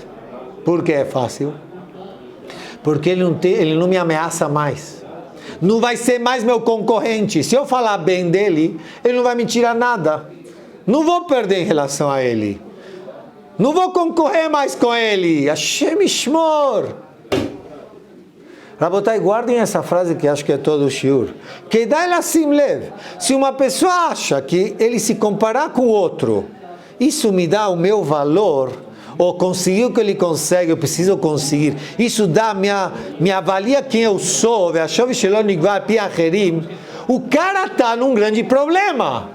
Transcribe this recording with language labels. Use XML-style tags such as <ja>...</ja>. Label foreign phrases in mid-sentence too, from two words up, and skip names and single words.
<pt>Por que é fácil? Porque ele não me ameaça mais. Não vai ser mais meu concorrente. Se eu falar bem dele, ele não vai me tirar nada. Não vou perder em relação a ele. Não vou concorrer mais com ele.</pt> <he>השם ישמור.</he> <pt>Rabotai, guardem essa frase que acho que é todo o shiur.</pt> <he>כדאי לשים לב.</he> <pt>Se uma pessoa acha que ele se comparar com o outro, isso me dá o meu valor, ou conseguiu o que ele consegue, eu preciso conseguir. Isso dá, me avalia quem eu sou. O cara está num grande problema.</pt>